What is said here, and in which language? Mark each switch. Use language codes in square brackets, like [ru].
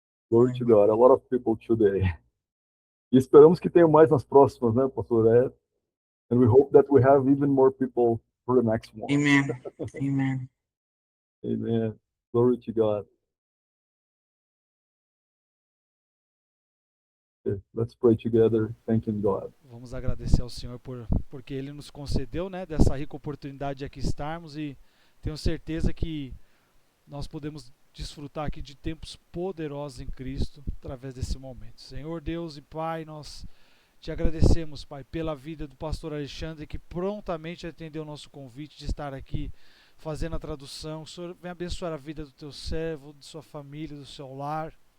[en] Glory to God. A lot of people today. [pt] E esperamos que tenha mais nas próximas, né, pastor Ed? [en] And we hope that we have even more people for the next one. Amen. Amen. Amen. Glory to God. Okay, let's pray together, thanking God. [pt] Vamos agradecer ao Senhor porque Ele nos concedeu, né, dessa rica oportunidade de aqui estarmos e Tenho certeza que nós podemos desfrutar aqui de tempos poderosos em Cristo através desse momento. Senhor Deus e Pai, nós te agradecemos, Pai, pela vida do pastor Alexandre, que prontamente atendeu o nosso convite de estar aqui fazendo a tradução. O Senhor vem abençoar a vida do teu servo, de sua família, do seu lar.